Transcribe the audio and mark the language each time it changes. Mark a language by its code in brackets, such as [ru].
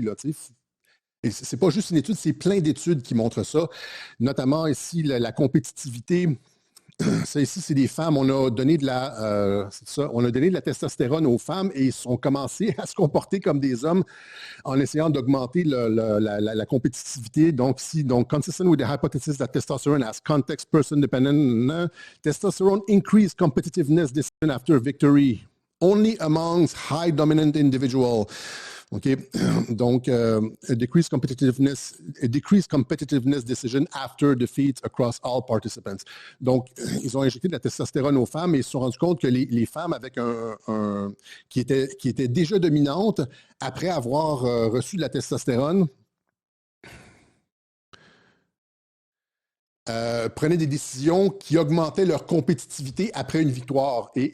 [fr] Là, et ce n'est pas juste une étude, c'est plein d'études qui montrent ça, notamment ici, la compétitivité. Ça ici, c'est des femmes. On a donné de la testostérone aux femmes et ils ont commencé à se comporter comme des hommes en essayant d'augmenter la compétitivité. [en] Donc, consistent with the hypothesis that testosterone as context person dependent, testosterone increased competitiveness decision after victory, only amongst high dominant individuals. Okay. Donc, a decreased competitiveness decision after defeat across all participants. [fr] Donc, ils ont injecté de la testostérone aux femmes et ils se sont rendus compte que les femmes avec qui étaient déjà dominantes, après avoir reçu de la testostérone, prenaient des décisions qui augmentaient leur compétitivité après une victoire.